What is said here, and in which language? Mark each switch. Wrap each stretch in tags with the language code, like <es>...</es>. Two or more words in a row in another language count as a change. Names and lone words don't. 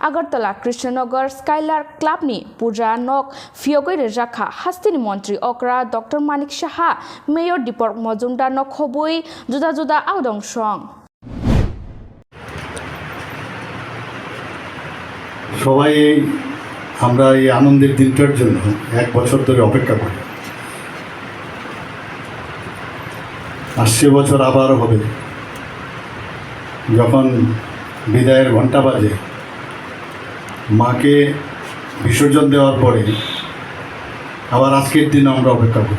<trp>Agartala Krishnanagar Skylark Club ni Puja Nok Phiyakwi Rekha Hasteni Montri Okra Okra Manik Saha Mayor Dipok Mojumdar Nok CHUMUI Juda Juda Audong Song</trp> <bn>সবাই আমরা এই আনন্দের দিনটার জন্য এক বছর ধরে অপেক্ষা করি। আসছে বছর আবার হবে, যখন বিদায়ের ঘন্টা বাজে, মাকে বিসর্জন দেওয়ার পরে আবার আজকের দিন আমরা অপেক্ষা করি।</bn>